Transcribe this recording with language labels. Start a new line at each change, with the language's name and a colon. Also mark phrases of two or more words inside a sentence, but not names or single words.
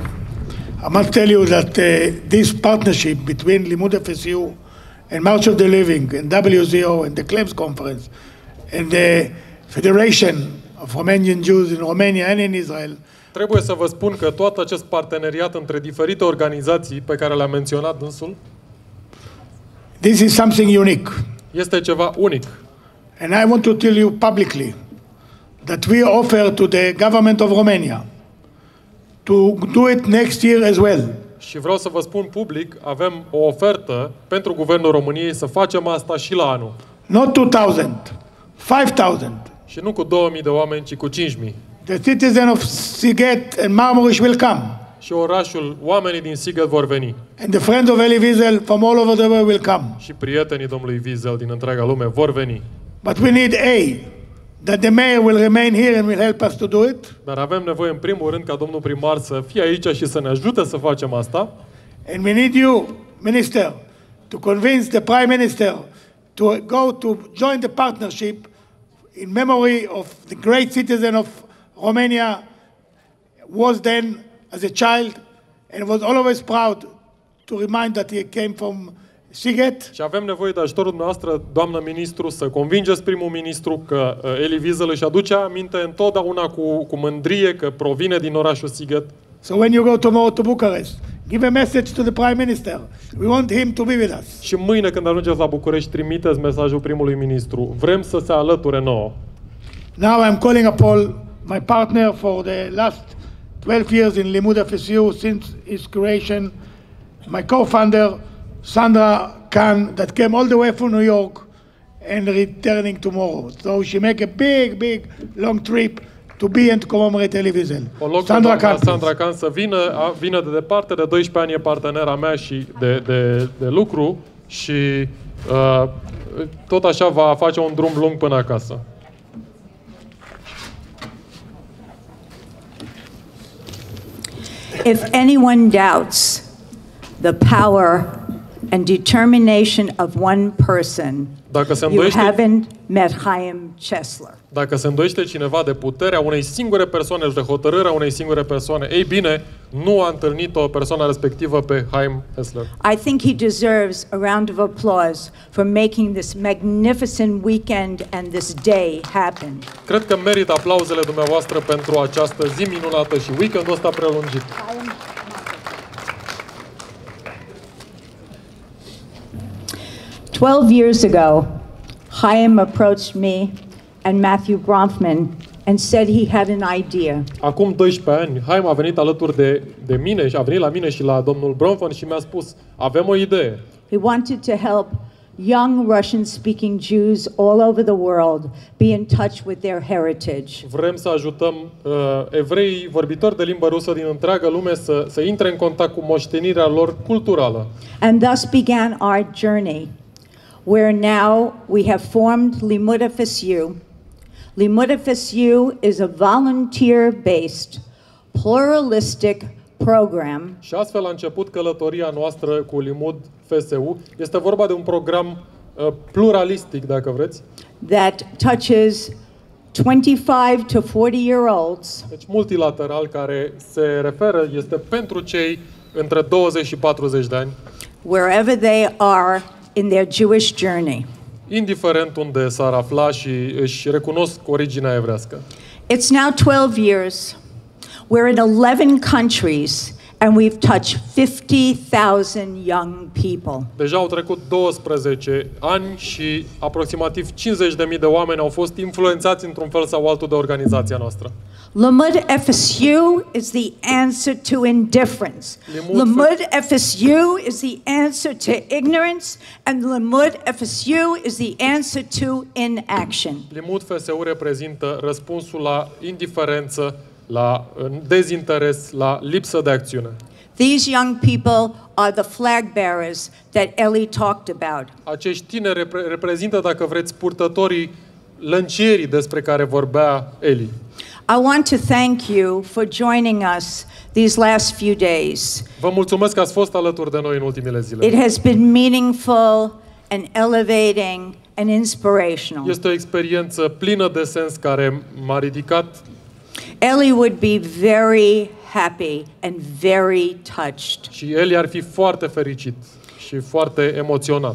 English: I must tell you that this partnership between Limud FSU and March of the Living and WZO and the Claims Conference and the Federation of Romanian Jews in Romania and in Israel
Romanian: Trebuie să vă spun că tot acest parteneriat între diferite organizații pe care le-a menționat dânsul,
English: this is something unique.
Romanian: Este ceva unic.
English: And I want to tell you publicly that we offer to the government of Romania to do it next year as well.
Romanian: Și vreau să vă spun public, avem o ofertă pentru Guvernul României să facem asta și la anul.
English: Not 2,000, 5,000.
Romanian: Și nu cu 2000 de oameni, ci cu 5000.
English: The citizens of Sighet and Marmaris will come.
Romanian: Și orașul, oamenii din Sighet vor veni.
English: And the friends of Elie Wiesel from all over the world will come.
Romanian: Și prietenii domnului Wiesel din întreaga lume vor veni.
English: But we need that the mayor will remain here and will help us to do it.
Romanian: Dar avem nevoie în primul rând ca domnul primar să fie aici și să ne ajute să facem asta.
English: And we need you, Minister, to convince the Prime Minister to go to join the partnership in memory of the great citizen of Romania, was then as a child and was always proud to remind that he came from Sighet.
Romanian: Și avem nevoie de ajutorul dumneavoastră, doamnă ministru, să convingeți primul ministru că Elie Wiesel își aduce aminte întotdeauna cu mândrie că provine din orașul Sighet.
English: So when you go tomorrow to Bucharest, give a message to the Prime Minister. We want him to be with us.
Romanian: Și mâine când ajungeți la București, trimiteți mesajul primului ministru. Vrem să se alăture nouă.
English: Now I'm calling upon my partner for the last 12 years in Limud FSU since its creation, my co-founder, Sandra Khan, that came all the way from New York and returning tomorrow. So she make a big, long trip to be and to commemorate Elie Wiesel.
Romanian: Sandra Khan să vină de departe, de 12 ani e partenera mea și de lucru și tot așa va face un drum lung până acasă.
English: If anyone doubts the power and determination of one person, you haven't met Chaim Chesler.
Romanian: Dacă se îndoiește cineva de puterea unei singure persoane și de hotărârea unei singure persoane, ei bine, nu a întâlnit-o persoana respectivă pe Chaim Chesler.
English: I think he deserves a round of applause for making this magnificent weekend and this day happen.
Romanian: Cred că merită aplauzele dumneavoastră pentru această zi minunată și weekendul ăsta prelungit.
English: 12 years ago, Chaim approached me and Matthew Bronfman and said he had an idea.
Romanian: Acum 12 ani, Chaim a venit alături de mine și a venit la mine și la domnul Bronfman și mi-a spus: avem o idee.
English: He wanted to help young Russian-speaking Jews all over the world be in touch with their heritage.
Romanian: Vrem să ajutăm evrei vorbitori de limbă rusă din întreaga lume să intre în contact cu moștenirea lor culturală.
English: And thus began our journey, where now we have formed Limud FSU. Limud FSU is a volunteer-based, pluralistic program.
Romanian: Și astfel a început călătoria noastră cu Limud FSU. Este vorba de un program pluralistic, dacă vreți.
English: That touches 25 to 40-year-olds.
Romanian: Deci multilateral, care se referă, este pentru cei între 20 și 40 de ani.
English: Wherever they are in their Jewish journey.
Romanian: Indiferent unde s-ar afla și își recunosc originea evrească.
English: It's now 12 years. We're in 11 countries and we've touched 50,000 young people.
Romanian: Deja au trecut 12 ani și aproximativ 50.000 de oameni au fost influențați într-un fel sau altul de organizația noastră.
English: Limud FSU is the answer to indifference. Limud FSU is the answer to ignorance, and Limud FSU is the answer to inaction.
Romanian: Limud FSU reprezintă răspunsul la indiferență, la dezinteres, la lipsă de acțiune.
English: These young people are the flag bearers that Elie talked about.
Romanian: Acești tineri reprezintă, dacă vreți, purtătorii lăncierii despre care vorbea Elie.
English: I want to thank you for joining us these last few days.
Romanian: Vă mulțumesc că ați fost alături de noi în ultimele zile.
English: It has been meaningful and elevating and inspirational.
Romanian: Este o experiență plină de sens care m-a ridicat.
English: Elie would be very happy and very touched.
Romanian: Și Elie ar fi foarte fericit și foarte emoționat.